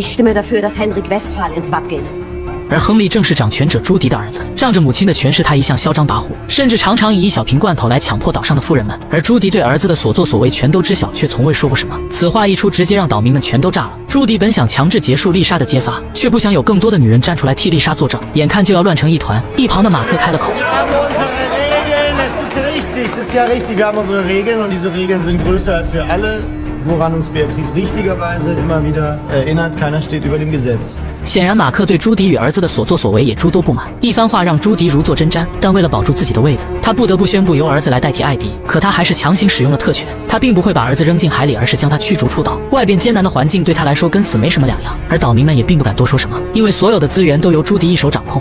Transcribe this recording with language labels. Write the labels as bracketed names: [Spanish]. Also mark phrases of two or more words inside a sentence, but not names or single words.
[Chinese] 而亨利正是掌权者朱迪的儿子，仗着母亲的权势，他一向嚣张跋扈，甚至常常以一小瓶罐头来强迫岛上的富人们。而朱迪对儿子的所作所为全都知晓，却从未说过什么。此话一出，直接让岛民们全都炸了。朱迪本想强制结束丽莎的揭发，却不想有更多的女人站出来替丽莎作证，眼看就要乱成一团。一旁的马克开了口。 [German] Woran uns Beatrice richtigerweise immer wieder erinnert, keiner steht über dem Gesetz. [Chinese] 显然，马克对朱迪与儿子的所作所为也诸多不满。一番话让朱迪如坐针毡，但为了保住自己的位子，他不得不宣布由儿子来代替艾迪。可他还是强行使用了特权，他并不会把儿子扔进海里，而是将他驱逐出岛。外边艰难的环境对他来说跟死没什么两样，而岛民们也并不敢多说什么，因为所有的资源都由朱迪一手掌控。